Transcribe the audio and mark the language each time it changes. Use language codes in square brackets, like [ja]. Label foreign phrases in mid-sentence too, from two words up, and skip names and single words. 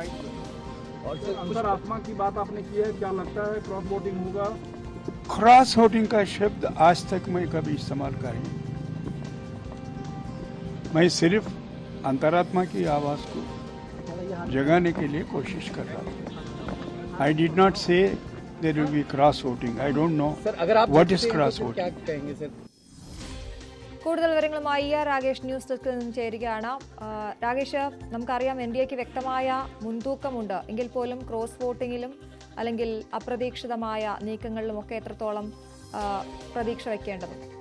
[hi] और सर अंतरात्मा की बात आपने की है, क्या लगता है [en] cross voting [hi] होगा? [en] cross voting [hi] का शब्द आज तक मैं कभी इस्तेमाल कर नहीं। मैं सिर्फ अंतरात्मा की आवाज को जगाने के लिए कोशिश कर रहा था। [en] I did not say there will be cross voting. I don't know what is cross voting. [hi] क्या कहेंगे सर? [ml] കൂടുതൽ വിവരങ്ങളുമായി രാകേഷ് ന്യൂസ് ഡെസ്കിൽ നിന്ന് ചേരുകയാണ്. രാകേഷ്, നമുക്കറിയാം NDAക്ക് വ്യക്തമായ മുൻതൂക്കമുണ്ട്. എങ്കിൽ പോലും ക്രോസ് വോട്ടിങ്ങിലും അല്ലെങ്കിൽ അപ്രതീക്ഷിതമായ നീക്കങ്ങളിലുമൊക്കെ എത്രത്തോളം പ്രതീക്ഷ വയ്ക്കേണ്ടതുണ്ട്?